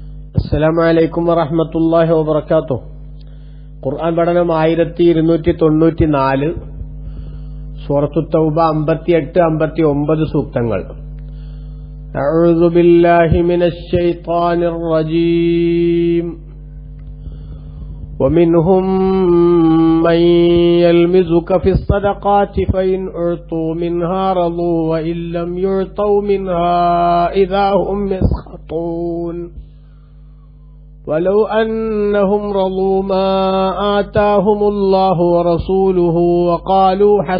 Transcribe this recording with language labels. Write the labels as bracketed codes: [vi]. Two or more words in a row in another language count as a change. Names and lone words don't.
[ar] السلام عليكم ورحمة الله وبركاته. [ml] ഖുർആൻ പഠനം 1294, സൂറത്തു തൗബ 58, 59 സൂക്തങ്ങൾ. [ar] أعوذ بالله من الشيطان الرجيم. ومنهم من يلمزك في الصدقات فإن أعطوا منها رضوا وإن لم يعطوا منها إذا هم يسخطون ولو أنهم رضوا ما آتاهم الله ورسوله وقالوا